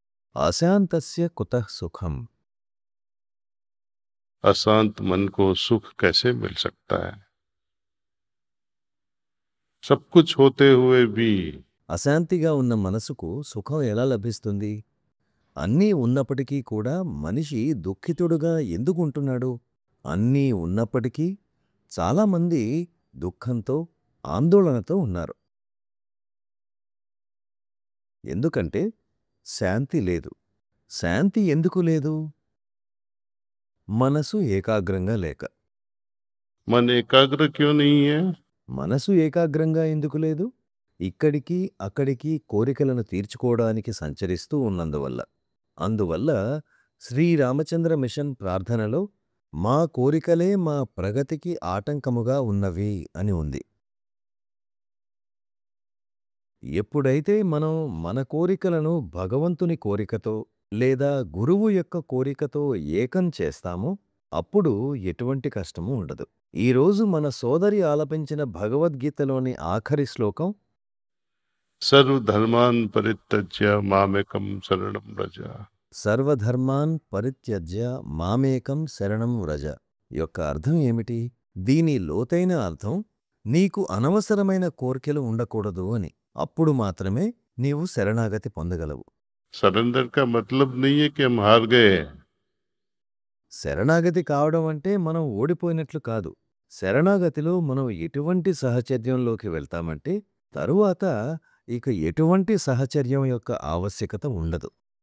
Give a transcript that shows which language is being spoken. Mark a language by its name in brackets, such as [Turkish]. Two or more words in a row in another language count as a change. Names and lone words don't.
[Sanskrit] अशान्तस्य कुतः सुखम। [Hindi] अशांत मन को सुख कैसे मिल सकता है? सब कुछ होते हुए भी [Telugu] అశాంతిగా ఉన్న మనసుకు సుఖం ఎలా లభిస్తుంది? అన్నీ ఉన్నప్పటికీ కూడా మనిషి దుఃఖితుడుగా ఎందుకుంటున్నాడు? అన్నీ ఉన్నప్పటికీ చాలామంది దుఃఖంతో, ఆందోళనతో ఉన్నారు. ఎందుకంటే శాంతి లేదు. శాంతి ఎందుకు లేదు? మనసు ఏకాగ్రంగా లేక. [Hindi] मन एकाग्र क्यों नहीं है? [Telugu] మనసు ఏకాగ్రంగా ఎందుకు లేదు? ఇక్కడికి, అక్కడికి కోరికలను తీర్చుకోవడానికి సంచరిస్తూ ఉన్నందువల్ల. అందువల్ల శ్రీరామచంద్ర మిషన్ ప్రార్థనలో మా కోరికలే మా ప్రగతికి ఆటంకముగా ఉన్నవి అని ఉంది. ఎప్పుడైతే మనం మన కోరికలను భగవంతుని కోరికతో లేదా గురువు యొక్క కోరికతో ఏకం చేస్తామో అప్పుడు ఎటువంటి కష్టము ఉండదు. ఈరోజు మన సోదరి ఆలపించిన భగవద్గీతలోని ఆఖరి శ్లోకం [Sanskrit] सर्वधर्मान् परित्यज्य मामेकं शरणं व्रज. సర్వధర్మాన్ పరిత్యజ్య మామేకం శరణం వ్రజ [Telugu] యొక్క అర్థం ఏమిటి? దీని లోతైన అర్థం నీకు అనవసరమైన కోర్కెలు ఉండకూడదు అని. అప్పుడు మాత్రమే నీవు శరణాగతి పొందగలవు. [Hindi] सरेंडर का मतलब नहीं है कि हम हार गए। [Telugu] శరణాగతి కావడం అంటే మనం ఓడిపోయినట్లు కాదు. శరణాగతిలో మనం ఎటువంటి సహచర్యంలోకి వెళ్తామంటే తరువాత ఇక ఎటువంటి సహచర్యం యొక్క ఆవశ్యకత ఉండదు.